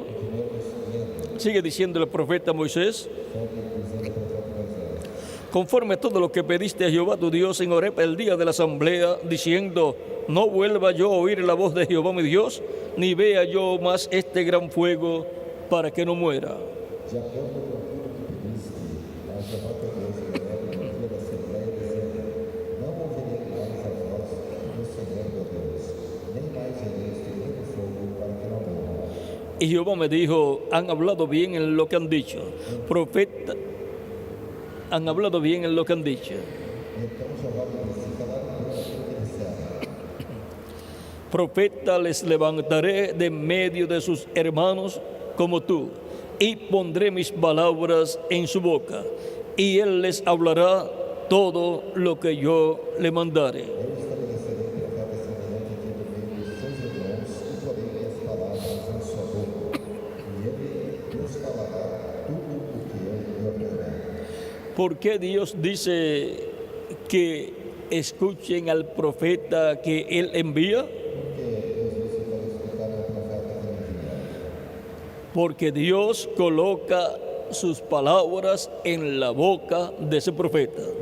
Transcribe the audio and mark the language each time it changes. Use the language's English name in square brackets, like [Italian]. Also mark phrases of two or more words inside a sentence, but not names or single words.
[Spanish] Sigue diciendo el profeta Moisés: conforme a todo lo que pediste a Jehová tu Dios en Horeb el día de la asamblea, diciendo: no vuelva yo a oír la voz de Jehová mi Dios, ni vea yo más este gran fuego, para que no muera. [Portuguese] De acordo com tudo que pediste a Jeová teu Deus em Horeb no dia da Assembleia, dizendo: não ouvirei mais a voz do Senhor teu Deus, nem mais verei este grande fogo, para que não morra. [Spanish] Y Jehová me dijo: han hablado bien en lo que han dicho. Profeta, han hablado bien en lo que han dicho. [Portuguese] Então Jeová lhe disse: falaram bem aquilo que disseram. [Spanish] Profeta les levantaré de medio de sus hermanos como tú, y pondré mis palabras en su boca, y él les hablará todo lo que yo le mandare. [Portuguese] Eu estabelecerei profeta semelhante a ti no meio dos seus irmãos, e porei minhas palavras em sua boca, e ele nos falará tudo o que eu lhe ordenar. [Spanish] ¿Por qué Dios dice que escuchen al profeta que él envía? Porque Dios coloca sus palabras en la boca de ese profeta.